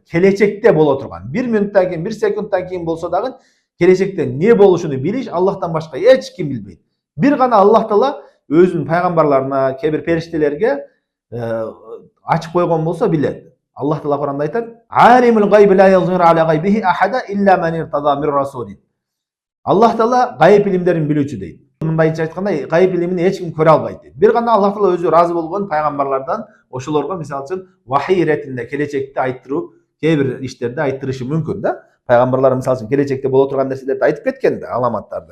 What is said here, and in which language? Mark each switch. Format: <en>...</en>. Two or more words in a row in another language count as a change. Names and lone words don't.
<ky>Келечекте боло турган. 1 минуттан кийин, 1 секундтан кийин болсо дагы келечекте не болушуну билиш Аллахтан башка эч ким билбейт. Бир гана Аллах Таала өзүнүн пайгамбарларына, кээ бир периштелерге ачып койгон болсо билет. Аллах Таала Куранда айтат:</ky> <ar>"عالم الغيب لا يظهر على غيبه أحدا إلا من ارتضى من رسول."</ar> <ky>Аллах Таала ғайып илимдерин билүүчү дейт. Мындайча айтканда, ғайып илимин эч ким көрө албайт дейт. Бир гана Аллах Таала өзү разы болгон пайгамбарлардан ошолорго мисалы үчүн вахий иретинде келечекти айттыруу, кээ бир иштерди айттырышы мүмкүн да. Пайгамбарлар мисалы үчүн келечекте боло турган нерселерди айтып кеткен да, аламаттарды.</ky>